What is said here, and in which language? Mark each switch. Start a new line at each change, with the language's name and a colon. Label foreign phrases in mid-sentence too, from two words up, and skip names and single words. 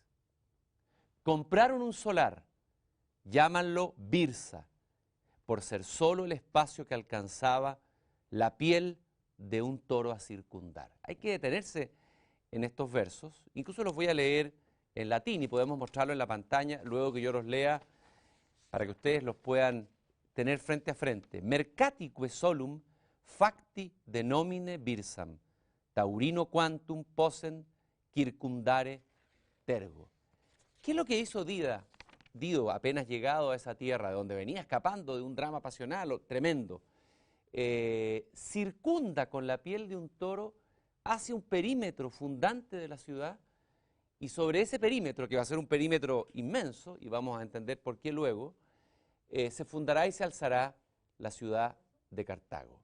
Spanish: Compraron un solar, llámanlo Birsa, por ser solo el espacio que alcanzaba la piel de un toro a circundar. Hay que detenerse en estos versos, incluso los voy a leer en latín y podemos mostrarlo en la pantalla luego que yo los lea para que ustedes los puedan tener frente a frente.
Latin: Mercatique solum facti denomine Birsam, taurino quantum posen circundare tergo.
Spanish: ¿Qué es lo que hizo Dido apenas llegado a esa tierra de donde venía escapando de un drama pasional tremendo? Circunda con la piel de un toro hacia un perímetro fundante de la ciudad, y sobre ese perímetro, que va a ser un perímetro inmenso, y vamos a entender por qué luego, se fundará y se alzará la ciudad de Cartago.